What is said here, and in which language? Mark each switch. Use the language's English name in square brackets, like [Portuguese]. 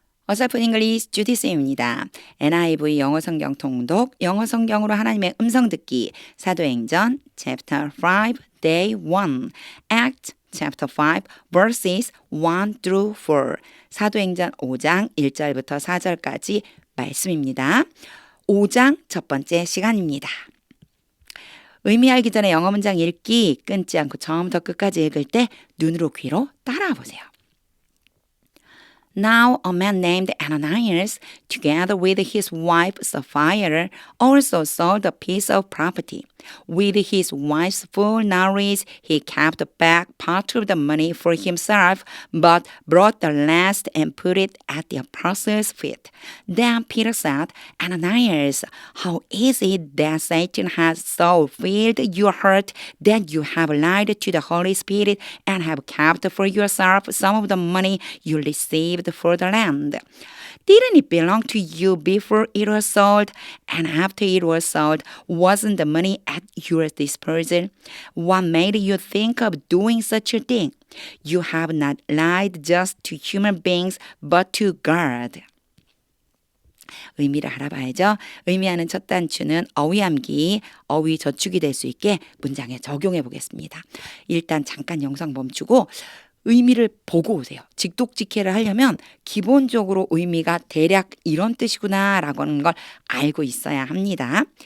[Korean] 어설픈 잉글리시 주디 쌤입니다. NIV 영어 성경 통독, 영어 성경으로 하나님의 음성 듣기, 사도행전 [English] chapter 5 day 1, act chapter 5 verses 1 through 4, [Korean] 사도행전 5장 1절부터 4절까지 말씀입니다. 5장 첫 번째 시간입니다. 의미 알기 전에 영어 문장 읽기 끊지 않고 처음부터 끝까지 읽을 때 눈으로 귀로 따라와 보세요. [English] Now a man named Ananias, together with his wife Sapphira, also sold a piece of property. With his wife's full knowledge, he kept back part of the money for himself, but brought the rest and put it at the apostles' feet. Then Peter said, Ananias, how is it that Satan has so filled your heart that you have lied to the Holy Spirit and have kept for yourself some of the money you received for the land? Didn't it belong to you before it was sold? And after it was sold, wasn't the money at your disposal? What made you think of doing such a thing? You have not lied just to human beings, but to God. [Korean] 의미를 알아봐야죠. 의미하는 첫 단추는 어휘함기, 어휘 저축이 될 수 있게 문장에 적용해 보겠습니다. 일단 잠깐 영상 멈추고 의미를 보고 오세요. 직독직해를 하려면 기본적으로 의미가 대략 이런 뜻이구나 라고 하는 걸 알고 있어야 합니다.